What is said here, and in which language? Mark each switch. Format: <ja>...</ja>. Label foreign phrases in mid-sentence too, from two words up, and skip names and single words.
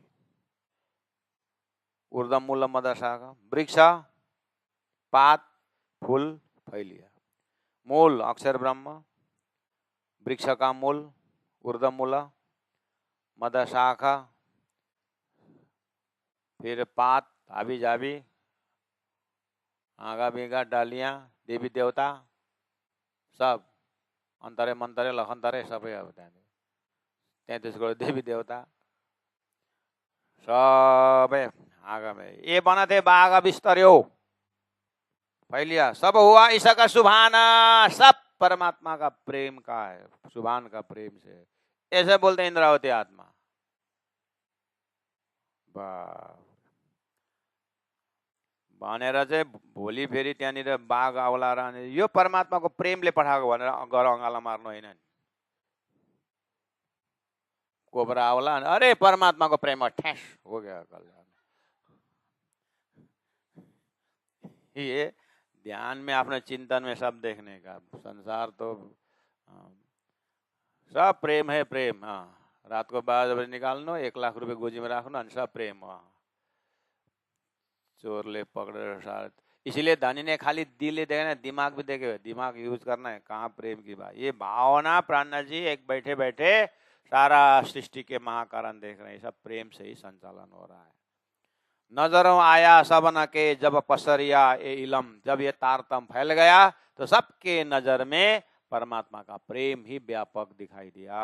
<hi>ऊर्धम मूल मद शाखा, वृक्ष पात फूल फैलिया, मूल अक्षर ब्रह्म, वृक्ष का मूल ऊर्धम मूल, मद शाखा, फिर पात हाबी जाबी, आगा बीगा डालियां, देवी देवता सब, अंतरे मंतरे लखंतरे</hi> <ne>सबै अब त्यहाँ</ne> <hi>33 करोड देवी देवता सबै आगा में। ये बना थे बागा बिस्तरियो फैलिया, सब हुआ ईसा का सुभाना, सब परमात्मा का प्रेम का है, सुभान का प्रेम से, ऐसे बोलते इंद्रावती आत्मा।</hi> <ne>भनेर चाहिँ भोलि फेरि त्यहाँनिर बाघ आउला रहने, यो परमात्माको प्रेमले पठाएको भनेर गर अँगाला मार्नु होइन नि। कोबरा आउला, अरे परमात्माको प्रेम ठ्यास</ne> <hi>हो गया कल्याण। ये ध्यान में, अपने चिंतन में सब देखने का, संसार तो सब प्रेम है, प्रेम।</hi> <ne>हाँ,</ne> <hi>रात को 12 बजे</hi> <ne>निकाल्नु, 1 लाख रुपियाँ गोजी में राख्नु अनि सब प्रेम हो।</ne> <hi>चोरले पकड़े साथ, इसलिए धनी ने खाली दिल देखना, दिमाग भी देखे, दिमाग यूज करना है। कहाँ प्रेम की बात, ये भावना प्राणनाथ जी एक बैठे बैठे सारा सृष्टि के महाकारण देख रहे हैं, सब प्रेम से ही संचालन हो रहा है। नजरों आया सबन के जब पसरिया ए इलम, जब ये तारतम फैल गया तो सबके नजर में परमात्मा का प्रेम ही व्यापक दिखाई दिया।</hi>